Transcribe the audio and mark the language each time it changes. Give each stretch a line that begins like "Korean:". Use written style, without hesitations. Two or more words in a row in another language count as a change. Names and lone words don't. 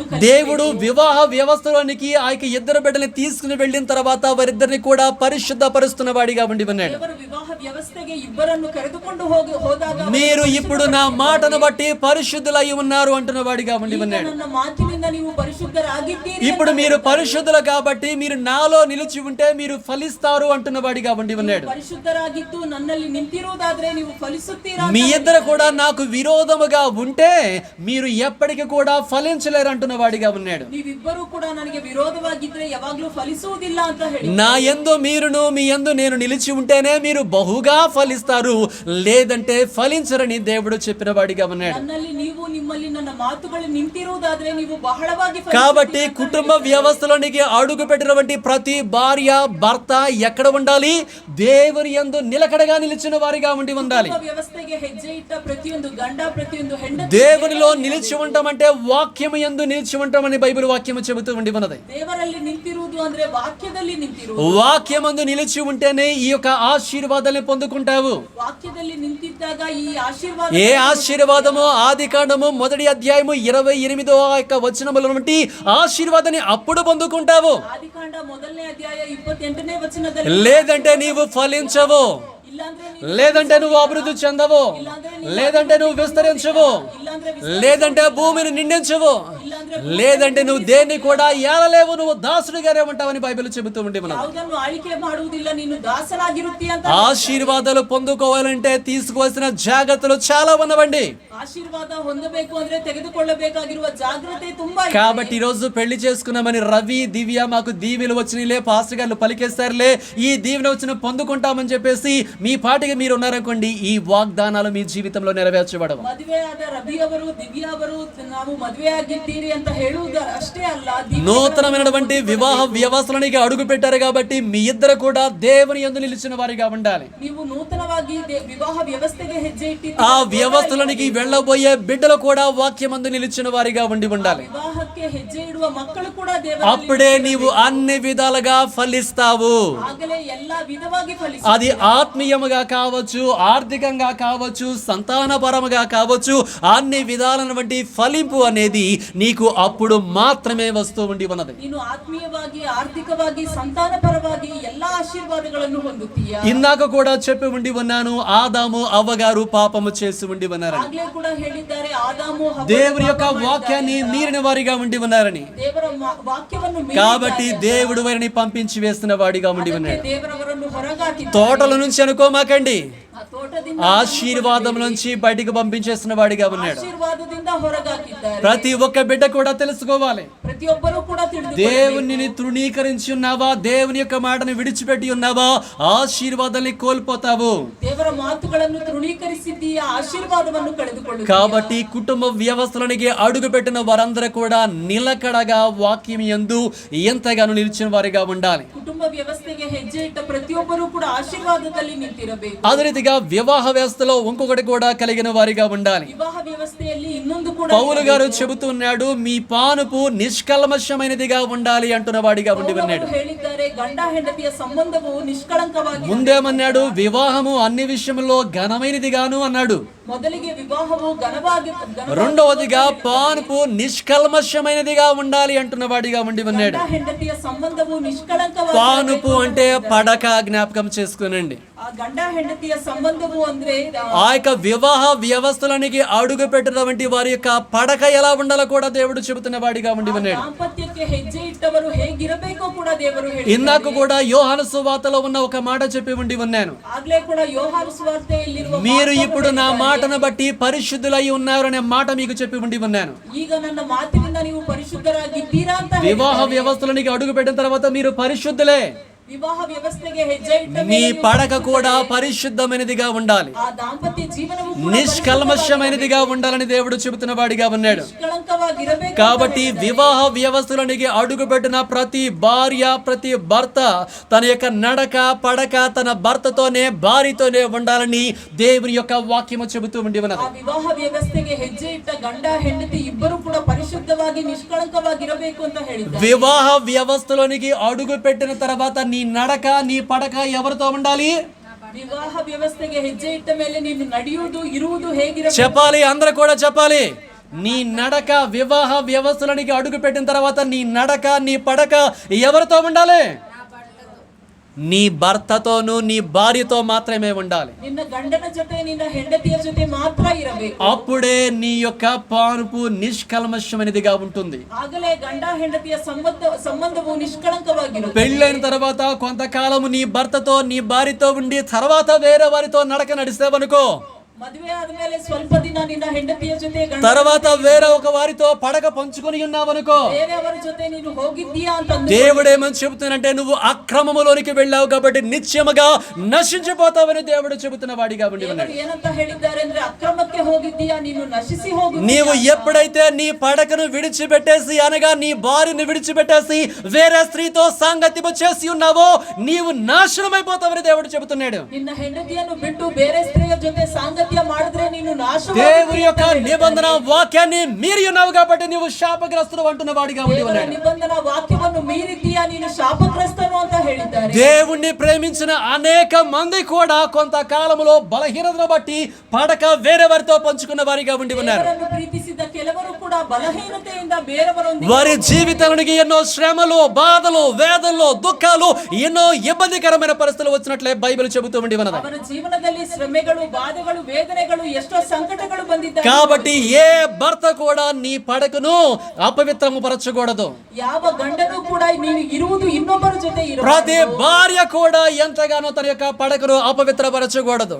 Telugu: దేవుడు వివాహ వ్యవస్థలోనికి ఆ యొక్క ఇద్దరు బిడ్డల్ని తీసుకుని వెళ్ళిన తర్వాత వారిద్దరిని కూడా పరిశుద్ధపరుస్తున్న వాడిగా ఉండి ఉన్నాడు.
Kannada: ದೇವರು ವಿವಾಹ ವ್ಯವಸ್ಥೆಗೆ ಇಬ್ಬರನ್ನು ಕರೆದುಕೊಂಡು ಹೋದಾಗ
Telugu: మీరు ఇప్పుడు నా మాటను బట్టి పరిశుద్ధులై ఉన్నారు అంటున్న వాడిగా ఉండి ఉన్నాడు.
Kannada: ನನ್ನ ಮಾತಿನಿಂದ ನೀವು ಪರಿಶುದ್ಧರಾಗಿದ್ದೀರಿ.
Telugu: ఇప్పుడు మీరు పరిశుద్ధులు కాబట్టి మీరు నాలో నిలిచి ఉంటే మీరు ఫలిస్తారు అంటున్న వాడిగా ఉండి ఉన్నాడు.
Kannada: ಪರಿಶುದ್ಧರಾಗಿದ್ದು ನನ್ನಲ್ಲಿ ನಿಂತಿರುವುದಾದ್ರೆ ನೀವು ಫಲಿಸುತ್ತೀರಾ.
Telugu: మీ ఇద్దరు కూడా నాకు విరోధముగా ఉంటే మీరు ఎప్పటికీ కూడా ఫలించలేరు అంటున్న వాడిగా ఉన్నాడు.
Kannada: ನೀವಿಬ್ಬರು ಕೂಡ ನನಗೆ ವಿರೋಧವಾಗಿದ್ರೆ ಯಾವಾಗ್ಲೂ ಫಲಿಸುವುದಿಲ್ಲ ಅಂತ ಹೇಳಿ.
Telugu: నా యందు మీరును మీ యందు నేను నిలిచి ఉంటేనే మీరు బహుగా ఫలిస్తారు, లేదంటే ఫలించరని దేవుడు చెప్పిన వాడిగా ఉన్నాడు.
Kannada: ನನ್ನಲ್ಲಿ ನೀವು ನಿಮ್ಮಲ್ಲಿ ನನ್ನ ಮಾತುಗಳು ನಿಂತಿರುವುದಾದ್ರೆ ನೀವು ಬಹಳವಾಗಿ
Telugu: కాబట్టి కుటుంబ వ్యవస్థలోనికి అడుగు పెట్టినటువంటి ప్రతి భార్య భర్త ఎక్కడ ఉండాలి? దేవుని యందు నిలకడగా నిలిచిన వారిగా ఉండాలి.
Kannada: ವ್ಯವಸ್ಥೆಗೆ ಹೆಜ್ಜೆ ಇಟ್ಟ ಪ್ರತಿಯೊಂದು ಗಂಡ ಪ್ರತಿಯೊಂದು ಹೆಂಡತಿ
Telugu: దేవునిలో నిలిచి ఉండమంటే వాక్యము యందు నిలిచి ఉంటామని బైబిల్ వాక్యము చెబుతూ ఉన్నది.
Kannada: ದೇವರಲ್ಲಿ ನಿಂತಿರುವುದು ಅಂದ್ರೆ ವಾಕ್ಯದಲ್ಲಿ ನಿಂತಿರುವುದು.
Telugu: వాక్యమందు నిలిచి ఉంటేనే ఈ యొక్క ఆశీర్వాదాన్ని పొందుకుంటావు.
Kannada: వాక్యದಲ್ಲಿ నింತಿದ್ದಾಗ ಈ ಆಶೀರ್ವಾದ.
Telugu: ఏ ఆశీర్వాదము? ఆదికాండము 1వ అధ్యాయము 28వ యొక్క వచనములో నుండి ఆశీర్వాదాన్ని అప్పుడు పొందుకుంటావు.
Kannada: ಆದಿಕಾಂಡ 1ನೇ ಅಧ್ಯಾಯ 28ನೇ ವಚನದಲ್ಲಿ.
Telugu: లేదంటే నీవు ఫలించవు, లేదంటే నువ్వు అభివృద్ధి చెందవు, లేదంటే నువ్వు విస్తరించవు, లేదంటే భూమిని నిండించవు, లేదంటే నువ్వు దేన్ని కూడా ఏలలేవు, నువ్వు దాసుడిగానే ఉంటావని బైబిల్ చెబుతూ ఉండి మనం.
Kannada: ಯಾವುದನ್ನು ಆಳಿಕೆ ಮಾಡುವುದಿಲ್ಲ, ನೀನು ದಾಸನಾಗಿರುತ್ತಿ ಅಂತ.
Telugu: ఆశీర్వాదాలు పొందుకోవాలంటే తీసుకోవాల్సిన జాగ్రత్తలు చాలా ఉన్నవండి.
Kannada: ఆశీర్వాద ಹೊಂದಬೇಕು ಅಂದ್ರೆ ತೆಗೆದುಕೊಳ್ಳಬೇಕಾಗಿರುವ ಜಾಗೃತೆ ತುಂಬಾ ಇದೆ.
Telugu: కాబట్టి ఈ రోజు పెళ్లి చేసుకున్నామని రవి దివ్య మాకు దీవెలు వచ్చినలే, పాస్టర్ గారు పలికేస్తారులే, ఈ దీవెన వచ్చిన పొందుకుంటామని చెప్పేసి మీ పాటికి మీరు ఉన్నారనుకోండి, ఈ వాగ్దానాలు మీ జీవితంలో నెరవేర్చబడవు.
Kannada: ಮದುವೆ ಆದ ರವಿ ಅವರು ದಿವ್ಯ ಅವರು ನಾವು ಮದುವೆ ಆಗಿದ್ದೀರಿ ಅಂತ ಹೇಳುವುದು ಅಷ್ಟೇ ಅಲ್ಲ,
Telugu: నూతనమైనటువంటి వివాహ వ్యవస్థలోనికి అడుగు పెట్టారు కాబట్టి మీ ఇద్దరు కూడా దేవుని యందు నిలిచిన వారిగా ఉండాలి.
Kannada: ನೀವು ನೂತನವಾಗಿ ವಿವಾಹ ವ್ಯವಸ್ಥೆಗೆ ಹೆಜ್ಜೆ ಇಟ್ಟಿದ್ದೀರಿ.
Telugu: ఆ వ్యవస్థలోనికి వెళ్ళబోయే బిడ్డలు కూడా వాక్యమందు నిలిచిన వారిగా ఉండాలి.
Kannada: వివాహಕ್ಕೆ ಹೆಜ್ಜೆ ಇಡುವ ಮಕ್ಕಳು ಕೂಡ
Telugu: అప్పుడే నీవు అన్ని విధాలుగా ఫలిస్తావు.
Kannada: ಆಗಲೇ ಎಲ್ಲಾ ವಿಧವಾಗಿ ಫಲಿಸಿ.
Telugu: అది ఆత్మీయముగా కావచ్చు, ఆర్థికంగా కావచ్చు, సంతానపరముగా కావచ్చు, అన్ని విధాలైనటువంటి ఫలింపు అనేది నీకు అప్పుడు మాత్రమే వస్తూ ఉన్నది.
Kannada: ನೀನು ಆತ್ಮೀಯವಾಗಿ ಆರ್ಥಿಕವಾಗಿ ಸಂತಾನಪರವಾಗಿ ಎಲ್ಲಾ ಆಶೀರ್ವಾದಗಳನ್ನು ಹೊಂದುತ್ತೀಯಾ.
Telugu: ఇందాక కూడా చెప్పి ఉండి ఉన్నాను, ఆదాము అవ్వగారు పాపము చేసి ఉండి ఉన్నారని.
Kannada: ಆಗ್ಲೇ ಕೂಡ ಹೇಳಿದ್ದಾರೆ, ಆದಾಮು ಹವ್ವ
Telugu: దేవుని యొక్క వాక్యాన్ని మీరిన వారిగా ఉండి ఉన్నారని.
Kannada: ದೇವರ ವಾಕ್ಯವನ್ನು
Telugu: కాబట్టి దేవుడు వారిని పంపించి వేస్తున్న వాడిగా ఉండి ఉన్నాడు.
Kannada: ದೇವರವರನ್ನು ಹೊರಗಾಕಿದ್ದಾರೆ.
Telugu: తోటల నుంచి అనుకోమాకండి,
Kannada: ಆ ತೋಟದಿಂದ
Telugu: ఆశీర్వాదం నుంచి బయటికి పంపించేస్తున్న వాడిగా ఉన్నాడు.
Kannada: ಆಶೀರ್ವಾದದಿಂದ ಹೊರಗಾಕಿದ್ದಾರೆ.
Telugu: ప్రతి ఒక్క బిడ్డ కూడా తెలుసుకోవాలి,
Kannada: ಪ್ರತಿಯೊಬ್ಬರು ಕೂಡ ತಿಳಿದು
Telugu: దేవుని తృణీకరించి ఉన్నావా, దేవుని యొక్క మాటను విడిచిపెట్టి ఉన్నావా, ఆశీర్వాదాన్ని కోల్పోతావు.
Kannada: ದೇವರ ಮಾತುಗಳನ್ನು ತೃಣೀಕರಿಸಿದ್ದೀಯಾ, ಆಶೀರ್ವಾದವನ್ನು ಕಳೆದುಕೊಳ್ಳು.
Telugu: కాబట్టి కుటుంబ వ్యవస్థలోనికి అడుగు పెట్టిన వారందరూ కూడా నిలకడగా వాక్యం యందు ఎంతగానో నిలిచిన వారిగా ఉండాలి.
Kannada: ಕುಟುಂಬ ವ್ಯವಸ್ಥೆಗೆ ಹೆಜ್ಜೆ ಇಟ್ಟ ಪ್ರತಿಯೊಬ್ಬರು ಕೂಡ ಆಶೀರ್ವಾದದಲ್ಲಿ ನಿಂತಿರಬೇಕು.
Telugu: అదే రీతిగా వివాహ వ్యవస్థలో ఇంకొకటి కూడా కలిగిన వారిగా ఉండాలి.
Kannada: ವಿವಾಹ ವ್ಯವಸ್ಥೆಯಲ್ಲಿ ಇನ್ನೊಂದು ಕೂಡ
Telugu: పౌలు గారు చెబుతున్నాడు, మీ పానుపు నిష్కల్మషమైనదిగా ఉండాలి అంటున్న వాడిగా ఉండి ఉన్నాడు.
Kannada: ಹೇಳಿದ್ದಾರೆ, ಗಂಡ ಹೆಂಡತಿಯ ಸಂಬಂಧವು ನಿಷ್ಕಳಂಕವಾಗಿ.
Telugu: ముందేమన్నాడు? వివాహము అన్ని విషయంలో ఘనమైనదిగాను అన్నాడు.
Kannada: ಮೊದಲಿಗೆ ವಿವಾಹವು ಘನವಾಗಿ,
Telugu: రెండవదిగా పానుపు నిష్కల్మషమైనదిగా ఉండాలి అంటున్న వాడిగా ఉండి ఉన్నాడు.
Kannada: ಗಂಡ ಹೆಂಡತಿಯ ಸಂಬಂಧವು ನಿಷ್ಕಳಂಕವಾಗಿ.
Telugu: పానుపు అంటే పడక, జ్ఞాపకం చేసుకునండి.
Kannada: ಆ ಗಂಡ ಹೆಂಡತಿಯ ಸಂಬಂಧವು ಅಂದ್ರೆ
Telugu: ఆ యొక్క వివాహ వ్యవస్థలోనికి అడుగు పెట్టినటువంటి వారి యొక్క పడక ఎలా ఉండాలో కూడా దేవుడు చెబుతున్న వాడిగా ఉండి ఉన్నాడు.
Kannada: ದಾಂಪತ್ಯಕ್ಕೆ ಹೆಜ್ಜೆ ಇಟ್ಟವರು ಹೇಗಿರಬೇಕೋ ಕೂಡ ದೇವರು ಹೇಳಿದ್ದಾರೆ.
Telugu: ఇందాక కూడా యోహాను సువార్తలో ఉన్న ఒక మాట చెప్పి ఉండి ఉన్నాను,
Kannada: ಆಗ್ಲೇ ಕೂಡ ಯೋಹಾನ ಸುವಾರ್ತೆಯಲ್ಲಿರುವ
Telugu: మీరు ఇప్పుడు నా మాటను బట్టి పరిశుద్ధులై ఉన్నారు అనే మాట మీకు చెప్పి ఉండి ఉన్నాను.
Kannada: ಈಗ ನನ್ನ ಮಾತಿನಿಂದ ನೀವು ಪರಿಶುದ್ಧರಾಗಿದ್ದೀರಾ ಅಂತ
Telugu: వివాహ వ్యవస్థలోనికి అడుగు పెట్టిన తర్వాత మీరు పరిశుద్ధులే.
Kannada: ವಿವಾಹ ವ್ಯವಸ್ಥೆಗೆ ಹೆಜ್ಜೆ ಇಟ್ಟ
Telugu: మీ పడక కూడా పరిశుద్ధమైనదిగా ఉండాలి,
Kannada: ಆ ದಾಂಪತ್ಯ ಜೀವನವು ಕೂಡ
Telugu: నిష్కల్మషమైనదిగా ఉండాలని దేవుడు చెబుతున్న వాడిగా ఉన్నాడు.
Kannada: ನಿಷ್ಕಳಂಕವಾಗಿರಬೇಕು.
Telugu: కాబట్టి వివాహ వ్యవస్థలోనికి అడుగుపెట్టిన ప్రతి భార్య, ప్రతి భర్త తన యొక్క నడక పడక తన భర్తతోనే భార్యతోనే ఉండాలని దేవుని యొక్క వాక్యము చెబుతూ ఉండి ఉన్నది.
Kannada: ಆ ವಿವಾಹ ವ್ಯವಸ್ಥೆಗೆ ಹೆಜ್ಜೆ ಇಟ್ಟ ಗಂಡ ಹೆಂಡತಿ ಇಬ್ಬರು ಕೂಡ ಪರಿಶುದ್ಧವಾಗಿ ನಿಷ್ಕಳಂಕವಾಗಿರಬೇಕು ಅಂತ ಹೇಳಿದ್ದಾರೆ.
Telugu: వివాహ వ్యవస్థలోనికి అడుగు పెట్టిన తర్వాత నీ నడక నీ పడక ఎవరితో ఉండాలి?
Kannada: ವಿವಾಹ ವ್ಯವಸ್ಥೆಗೆ ಹೆಜ್ಜೆ ಇಟ್ಟ ಮೇಲೆ ನೀನು ನಡೆಯುವುದು ಇರುವುದು ಹೇಗಿರಬೇಕು?
Telugu: చెప్పాలి, అందరూ కూడా చెప్పాలి. నీ నడక వివాహ వ్యవస్థలోనికి అడుగు పెట్టిన తర్వాత నీ నడక నీ పడక ఎవరితో ఉండాలి? నీ భర్తతోను నీ భార్యతో మాత్రమే ఉండాలి.
Kannada: ನಿನ್ನ ಗಂಡನ ಜೊತೆ ನಿನ್ನ ಹೆಂಡತಿಯ ಜೊತೆ ಮಾತ್ರ ಇರಬೇಕು.
Telugu: అప్పుడే నీ యొక్క పానుపు నిష్కల్మషమైనదిగా ఉంటుంది.
Kannada: ಆಗಲೇ ಗಂಡ ಹೆಂಡತಿಯ ಸಂಬಂಧವು ನಿಷ್ಕಳಂಕವಾಗಿರುತ್ತದೆ.
Telugu: పెళ్ళైన తర్వాత కొంతకాలము నీ భర్తతో నీ భార్యతో ఉండి తర్వాత వేరే వారితో నడక నడిస్తావనుకో,
Kannada: ಮದುವೆ ಆದ್ಮೇಲೆ ಸ್ವಲ್ಪ ದಿನ ನಿನ್ನ ಹೆಂಡತಿಯ ಜೊತೆ
Telugu: తర్వాత వేరే ఒక వారితో పడక పంచుకొని ఉన్నావనుకో,
Kannada: ಬೇರೆಯವರ ಜೊತೆ ನೀನು ಹೋಗಿದ್ದೀಯಾ ಅಂತ
Telugu: దేవుడు ఏమని చెబుతున్నానంటే నువ్వు అక్రమములోనికి వెళ్ళావు కాబట్టి నిశ్చయముగా నశించిపోతావని దేవుడు చెబుతున్న వాడిగా ఉండి ఉన్నాడు.
Kannada: ಏನಂತ ಹೇಳಿದ್ದಾರೆ ಅಂದ್ರೆ ಅಕ್ರಮಕ್ಕೆ ಹೋಗಿದ್ದೀಯಾ, ನೀನು ನಶಿಸಿ ಹೋಗು.
Telugu: నీవు ఎప్పుడైతే నీ పడకను విడిచిపెట్టేసి అనగా నీ భార్యను విడిచిపెట్టేసి వేరే స్త్రీతో సాంగత్యము చేసి ఉన్నావో నీవు నాశనమైపోతావని దేవుడు చెబుతున్నాడు.
Kannada: ನಿನ್ನ ಹೆಂಡತಿಯನ್ನು ಬಿಟ್ಟು ಬೇರೆ ಸ್ತ್ರೀಯ ಜೊತೆ ಸಾಂಗತ್ಯ ಮಾಡಿದ್ರೆ ನೀನು ನಾಶ.
Telugu: దేవుని యొక్క నిబంధన వాక్యాన్ని మీరి ఉన్నావు కాబట్టి నీవు శాపగ్రస్తుడు అంటున్న వాడిగా ఉండి ఉన్నాడు.
Kannada: ನಿಬಂಧನ ವಾಕ್ಯವನ್ನು ಮೀರಿದ್ದೀಯಾ, ನೀನು ಶಾಪಗ್ರಸ್ತನು ಅಂತ ಹೇಳಿದ್ದಾರೆ.
Telugu: దేవుణ్ణి ప్రేమించిన అనేక మంది కూడా కొంతకాలంలో బలహీనతను బట్టి పడక వేరే వారితో పంచుకున్న వారిగా ఉండి ఉన్నారు.
Kannada: ದೇವರನ್ನು ಪ್ರೀತಿಸಿದ ಕೆಲವರು ಕೂಡ ಬಲಹೀನತೆಯಿಂದ ಬೇರೆಯವರೊಂದಿಗೆ
Telugu: వారి జీవితానికి ఎన్నో శ్రమలు, బాధలు, వేదనలు, దుఃఖాలు, ఎన్నో ఇబ్బందికరమైన పరిస్థితులు వచ్చినట్లే బైబిల్ చెబుతూ ఉండి ఉన్నది.
Kannada: ಅವರ ಜೀವನದಲ್ಲಿ ಶ್ರಮೆಗಳು, ಬಾಧೆಗಳು, ವೇದನೆಗಳು, ಎಷ್ಟೋ ಸಂಕಟಗಳು ಬಂದಿದ್ದಾವೆ.
Telugu: కాబట్టి ఏ భర్త కూడా నీ పడకను అపవిత్రము పరచకూడదు.
Kannada: ಯಾವ ಗಂಡನು ಕೂಡ ನೀನು ಇರುವುದು ಇನ್ನೊಬ್ಬರ ಜೊತೆ ಇರಬಾರದು.
Telugu: ప్రతి భార్య కూడా ఎంతగానో తన యొక్క పడకను అపవిత్రపరచకూడదు.